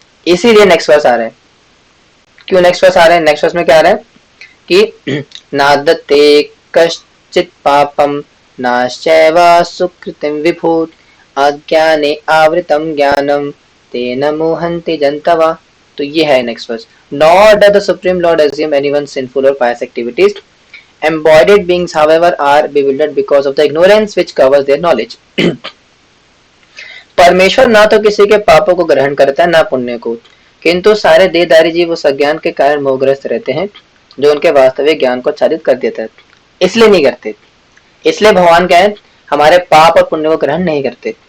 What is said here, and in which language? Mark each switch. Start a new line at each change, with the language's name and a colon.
Hindi: इसीलिए next verse आ रहा है। क्यों नेक्स्ट वर्स आ रहे हैं, नेक्स्ट वर्स में क्या आ रहा है कि
Sanskrit: नादते कश्चित पापम नाश्चैव सुकृतिम विभूत अज्ञाने आवृतम ज्ञानम तेन मोहन्ति जन्तवा।
Hindi: तो ये है next verse.
English: Nor does the supreme lord assume anyone's sinful or pious activities. Embodied beings however are bewildered because of the ignorance which covers their knowledge.
Hindi: परमेश्वर ना तो किसी के पापों को ग्रहण करता है ना पुण्य को, किंतु सारे देहधारी जीव उस अज्ञान के कारण मोहग्रस्त रहते हैं जो उनके वास्तविक ज्ञान को आच्छादित कर देता है। इसलिए नहीं करते, इसलिए भगवान क्या है हमारे पाप और पुण्य को ग्रहण नहीं करते।